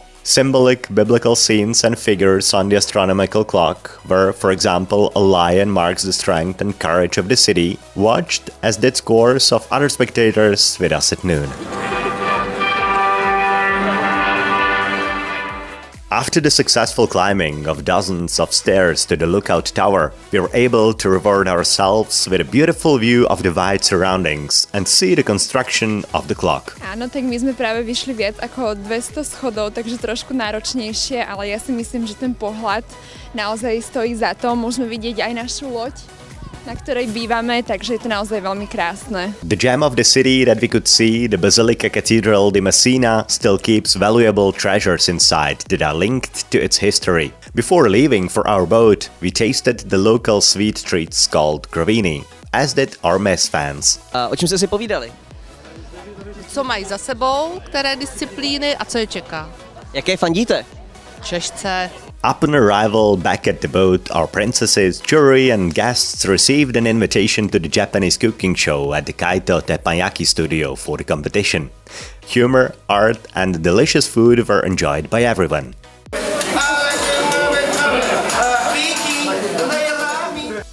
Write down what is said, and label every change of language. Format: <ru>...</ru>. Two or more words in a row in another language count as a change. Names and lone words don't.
<en>Symbolic biblical scenes and figures on the astronomical clock, where, for example, a lion marks the strength and courage of the city, watched as did scores of other spectators with us at noon. After the successful climbing of dozens of stairs to the lookout tower, we were able to reward ourselves with a beautiful view of the wide surroundings and see the construction of the clock.</en> <sk>Áno, tak my sme práve vyšli viac ako 200 schodov, takže trošku náročnejšie, ale ja si myslím, že ten pohľad naozaj stojí za to. Môžeme vidieť aj našu loď, na ktorej bývame, takže je to naozaj veľmi krásne.</sk> <en>The gem of the city that we could see, the Basilica Cathedral di Messina, still keeps valuable treasures inside that are linked to its history. Before leaving for our boat, we tasted the local sweet treats called gravini, as did our mess fans.</en> <cs>O čem jste si povídali? Co mají za sebou, které disciplíny a co je čeká. Jaké fandíte? Češce.</cs> <en>Upon arrival back at the boat, our princesses, jury and guests received an invitation to the Japanese cooking show at the Kaito Teppanyaki studio for the competition. Humor, art and delicious food were enjoyed by everyone.</en>